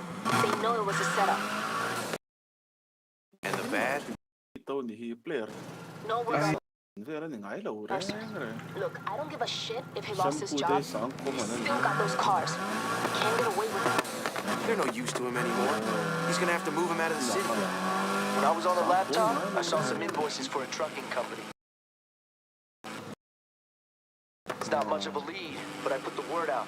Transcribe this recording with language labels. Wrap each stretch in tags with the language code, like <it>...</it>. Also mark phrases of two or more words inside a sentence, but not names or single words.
<en>They know it was a setup. And the bad? Ito ni player. No worries.</en> <lus>Vera ni ngai lo</lus> <en>Look, I don't give a shit if he lost his job. Still Got those cars. Can't get away with it. They're no use to him anymore. He's gonna have to move him out of the city. When I was on the laptop, I saw some invoices for a trucking company. It's not much of a lead, but I put the word out.</en>